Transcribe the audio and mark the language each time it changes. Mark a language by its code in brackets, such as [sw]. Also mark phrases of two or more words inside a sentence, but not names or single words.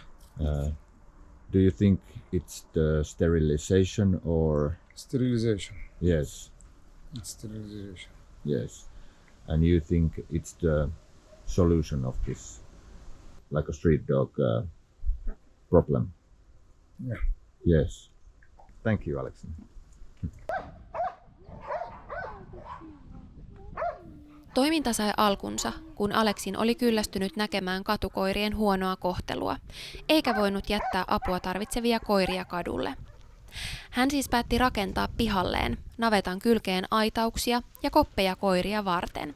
[en] Do you think it's the sterilization or Sterilization. yes, It's sterilization. yes. And you think it's the solution of this, like a street dog problem? Yeah. Yes. Thank you, Alex. [fi] Toiminta sai alkunsa, kun Aleksin oli kyllästynyt näkemään katukoirien huonoa kohtelua, eikä voinut jättää apua tarvitsevia koiria kadulle. Hän siis päätti rakentaa pihalleen navetan kylkeen aitauksia ja koppeja koiria varten.